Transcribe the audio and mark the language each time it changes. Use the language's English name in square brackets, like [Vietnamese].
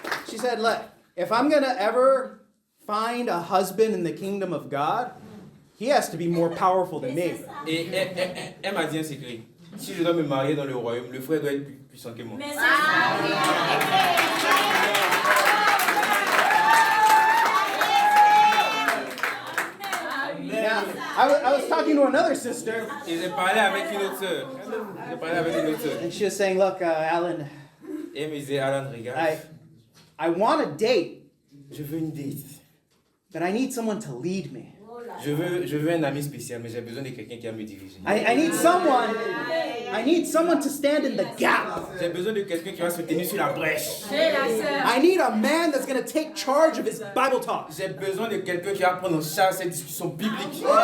[English] She said, look, if I'm going to ever find a husband in the kingdom of God, he has to be more powerful than me. [French] Et elle m'a dit un secret. Si je dois me marier dans le royaume, le frère doit être plus puissant que moi. [English] Now, I was talking to another sister, [French] Et j'ai parlé avec une autre sœur. [English] and she was saying, look, Alan, [French] Et elle me disait, Alan, regarde, [English] I want a date, [French] je veux une date. [English] but I need someone to lead me. [French] Je veux un ami spécial, mais j'ai besoin de quelqu'un qui va me diriger. [English] I need someone to stand in the gap. [French] J'ai besoin de quelqu'un qui va se tenir sur la brèche. [English] I need a man that's going to take charge of his Bible talks. [French] J'ai besoin de quelqu'un qui va prendre en charge cette discussion biblique.